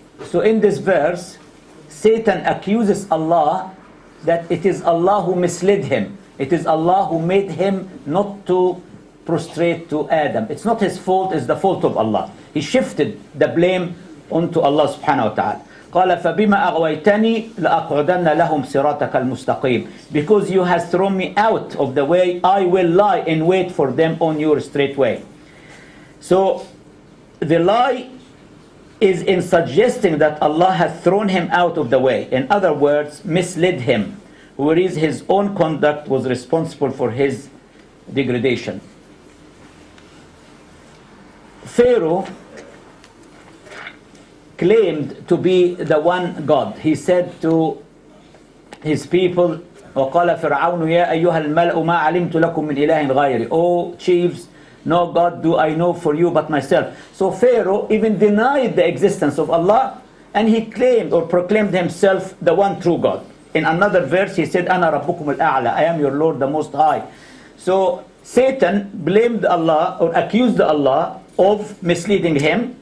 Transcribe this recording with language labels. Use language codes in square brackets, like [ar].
[en] So in this verse, Satan accuses Allah that it is Allah who misled him. It is Allah who made him not to prostrate to Adam. It's not his fault, it's the fault of Allah. He shifted the blame onto Allah subhanahu wa ta'ala. [ar] قال فبما أغويتني لأقعدن لهم صراطك المستقيم. [en] Because you has thrown me out of the way, I will lie in wait for them on your straight way. So the lie is in suggesting that Allah has thrown him out of the way. In other words, misled him, whereas his own conduct was responsible for his degradation. Pharaoh claimed to be the one God. He said to his people, [ar] وَقَالَ فِرْعَوْنُ يَا أَيُّهَا الْمَلْأُ مَا عَلِمْتُ لَكُم مِّنْ إِلَهٍ غَيْرِي. [en] O chiefs, no God do I know for you but myself. So Pharaoh even denied the existence of Allah, and he claimed or proclaimed himself the one true God. In another verse, he said, [ar] "Ana rabbukum al-a'la," [en] I am your Lord, the Most High. So Satan blamed Allah or accused Allah of misleading him.